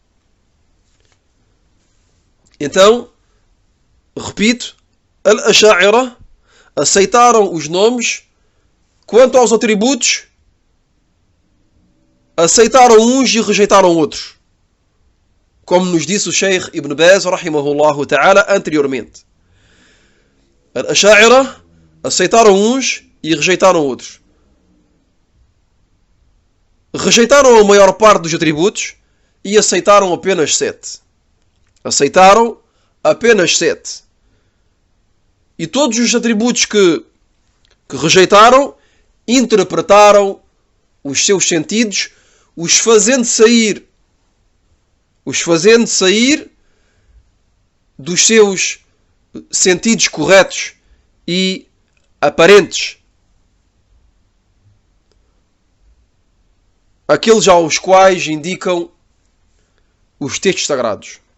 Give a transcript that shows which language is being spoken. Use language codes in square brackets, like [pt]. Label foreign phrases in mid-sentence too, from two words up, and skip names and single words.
[pt] Então, repito, Al-Asha'ira aceitaram os nomes. Quanto aos atributos, aceitaram uns e rejeitaram outros. Como nos disse o Sheikh Ibn Baz, [ar] رحمه الله تعالى, [pt] anteriormente. Al-Asha'ira aceitaram uns e rejeitaram outros. Rejeitaram a maior parte dos atributos e aceitaram apenas 7. Aceitaram apenas 7. E todos os atributos que rejeitaram, interpretaram os seus sentidos, os fazendo sair dos seus sentidos corretos e aparentes, aqueles aos quais indicam os textos sagrados.